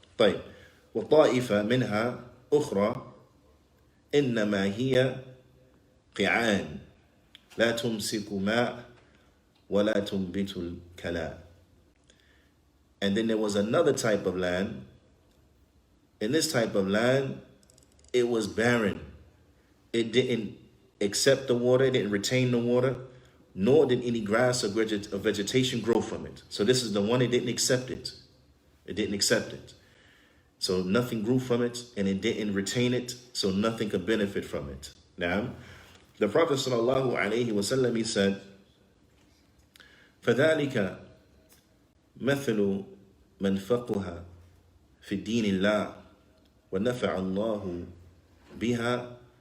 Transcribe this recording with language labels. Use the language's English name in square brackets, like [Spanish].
[Arabic] طيب وطائفة منها أخرى إنما هي قيعان لا تمسك ماء ولا تنبت الكلاء. [English] And then there was another type of land. In this type of land, it was barren. It didn't accept the water, it didn't retain the water, nor did any grass or vegetation grow from it. So this is the one, it didn't accept it. It didn't accept it. So nothing grew from it, and it didn't retain it, so nothing could benefit from it. Now, the Prophet ﷺ, he said, [Arabic] فَذَلِكَ مَثْلُ مَنْ فَقُهَ فِي الدِّينِ اللَّهِ وَنَفَعَ اللَّهُ بِهَا.